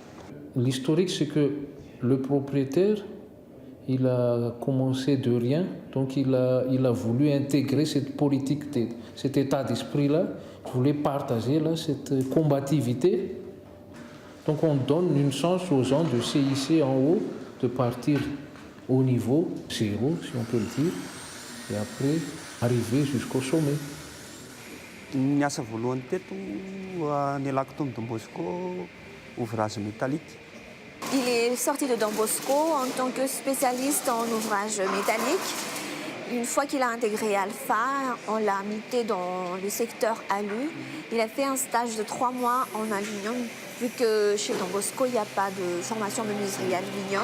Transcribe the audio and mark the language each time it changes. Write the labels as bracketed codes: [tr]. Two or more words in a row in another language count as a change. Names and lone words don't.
[fr] L'historique, c'est que le propriétaire Il a commencé de rien, donc il a voulu intégrer cette politique, cet état d'esprit-là. Il voulait partager là, cette combativité. Donc on donne une chance aux gens de s'hisser en haut, de partir au niveau zéro, si on peut le dire, et après arriver jusqu'au sommet. [mg] Niasa voalohany teto nialako tao Don Bosco, [fr] ouvrage métallique. Il est sorti de Don Bosco en tant que spécialiste en ouvrage métallique. Une fois qu'il a intégré Alpha, on l'a muté dans le secteur alu. Il a fait un stage de 3 mois en aluminium, vu que chez Don Bosco, il n'y a pas de formation menuiserie aluminium.